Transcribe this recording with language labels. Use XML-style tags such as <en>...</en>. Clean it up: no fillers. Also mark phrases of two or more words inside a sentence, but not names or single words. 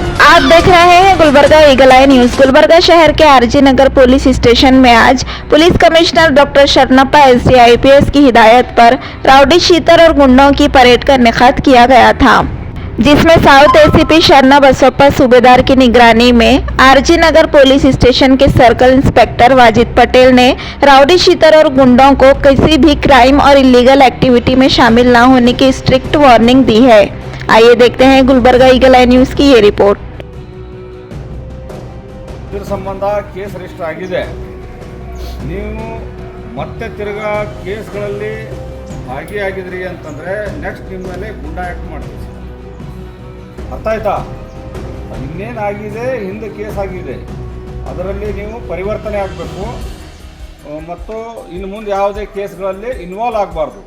<hi>आप देख रहे हैं गुलबर्गा ईगल आई न्यूज। गुलबर्गा शहर के आरजी नगर पुलिस स्टेशन में आज</hi> <en>police commissioner</en> <hi>डॉक्टर शरणप्पा एसडी आईपीएस की हिदायत पर</hi> <en>rowdy sheeter</en> <hi>और गुंडों की परेड का इनेकाद किया गया था, जिसमें साउथ एसीपी शरणा बसप्पा सूबेदार की निगरानी में आरजी नगर पुलिस स्टेशन के</hi> <en>circle inspector</en> <hi>वाजिद पटेल ने</hi> <en>rowdy sheeter</en> <hi>और गुंडों को किसी भी क्राइम और</hi> <en>illegal activity</en> <hi>में शामिल न होने की</hi> <en>strict warning</en> <hi>दी है। आइए देखते हैं गुलबर्गा ईगल आई न्यूज की ये रिपोर्ट।</hi> <kn>ಇದರ ಸಂಬಂಧ</kn> <en>case register</en> <kn>ಆಗಿದೆ। ನೀವು ಮತ್ತೆ ತಿರ್ಗಾ ಕೇಸ್ಗಳಲ್ಲಿ ಭಾಗಿಯಾಗಿದ್ರಿ ಅಂತಂದರೆ ನೆಕ್ಸ್ಟ್ ನಿಮ್ಮ ಮೇಲೆ ಗುಂಡಾ ಆ್ಯಕ್ಟ್ ಮಾಡ್ತೀವಿ, ಅರ್ಥ ಆಯ್ತಾ? ಇನ್ನೇನಾಗಿದೆ, ಹಿಂದೆ ಕೇಸ್ ಆಗಿದೆ, ಅದರಲ್ಲಿ ನೀವು ಪರಿವರ್ತನೆ ಆಗಬೇಕು ಮತ್ತು ಇನ್ನು ಮುಂದೆ ಯಾವುದೇ ಕೇಸ್ಗಳಲ್ಲಿ ಇನ್ವಾಲ್ವ್ ಆಗಬಾರ್ದು।</kn>